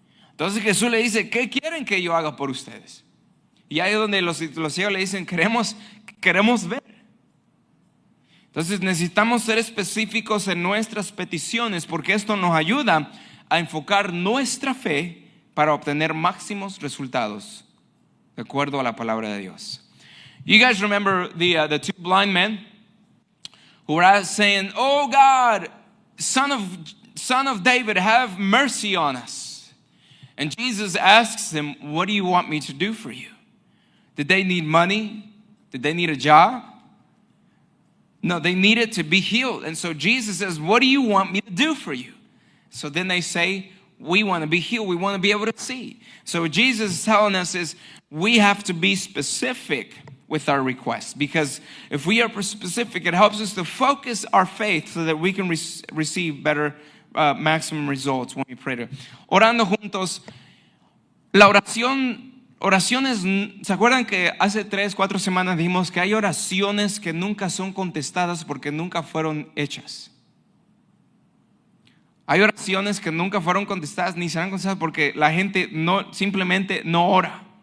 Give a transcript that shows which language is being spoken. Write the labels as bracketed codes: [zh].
[es] Entonces Jesús le dice, ¿qué quieren que yo haga por ustedes? Y ahí es donde los ciegos le dicen, queremos ver. Entonces necesitamos ser específicos en nuestras peticiones, porque esto nos ayuda a enfocar nuestra fe para obtener máximos resultados de acuerdo a la palabra de Dios. [en] You guys remember the two blind men who were saying, oh God, son of David, have mercy on us. And Jesus asks them, what do you want me to do for you? Did they need money? Did they need a job? No, they needed to be healed. And so Jesus says, what do you want me to do for you? So then they say, we want to be healed. We want to be able to see. So what Jesus is telling us is we have to be specific with our requests. Because if we are specific, it helps us to focus our faith so that we can receive better maximum results when we pray. [es] Orando juntos, la oraciones, ¿se acuerdan que hace 3-4 semanas dijimos que hay oraciones que nunca son contestadas porque nunca fueron hechas? Hay oraciones que nunca fueron contestadas ni serán contestadas porque la gente simplemente no ora.